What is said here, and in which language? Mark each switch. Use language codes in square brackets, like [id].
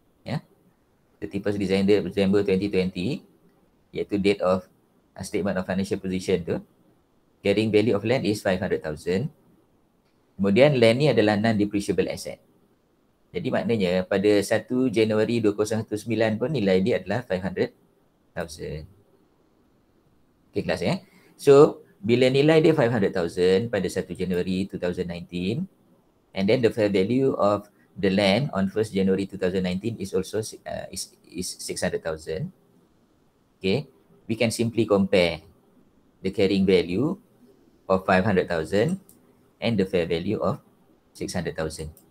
[en] Ya, 31st December 2020, [ms] iaitu [en] date of statement of financial position [ms] tu, [en] carrying value of land is 500,000. [ms] Kemudian land ni adalah non-depreciable asset. Jadi maknanya pada 1 Januari 2019 pun nilai dia adalah 500,000. Okay, kelas ya. [en] So, [ms] bila nilai dia 500,000 pada 1 Januari 2019, [en] and then the fair value of the land on 1st January 2019 is also is 600,000. Okay, we can simply compare the carrying value of 500,000 and the fair value of 600,000.